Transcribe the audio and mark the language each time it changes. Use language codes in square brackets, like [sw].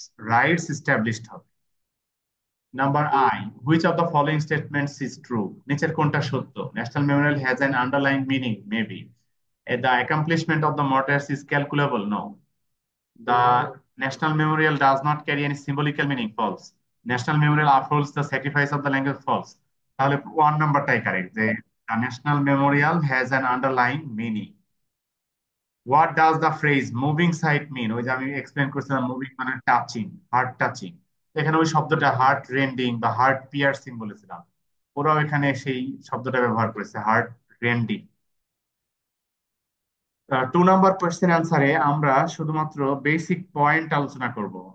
[en] Rights established হবে। Number I, which of the following statements is true? [bn] নিচের কোনটা সত্য? [en] National Memorial has an underline meaning, maybe. The accomplishment of the martyrs is calculable, no. The National Memorial does not carry any symbolical meaning, false. National Memorial upholds the sacrifice of the language, false. [bn] তাহলে 1 নাম্বারটাই correct, যে [en] the National Memorial has an underlying meaning. What does the phrase moving sight mean? [bn] ওই যে আমি explain করছিলাম, moving মানে touching, heart touching. এখানে ওই শব্দটা হার্ট রেন্ডিং বা হার্ট পিয়ার্সিং বলেছিলাম, ওরাও এখানে সেই শব্দটা ব্যবহার করেছে, হার্ট রেন্ডিং। 2 নাম্বার কোয়েশ্চেন আনসারে আমরা শুধুমাত্র বেসিক পয়েন্ট আলোচনা করব।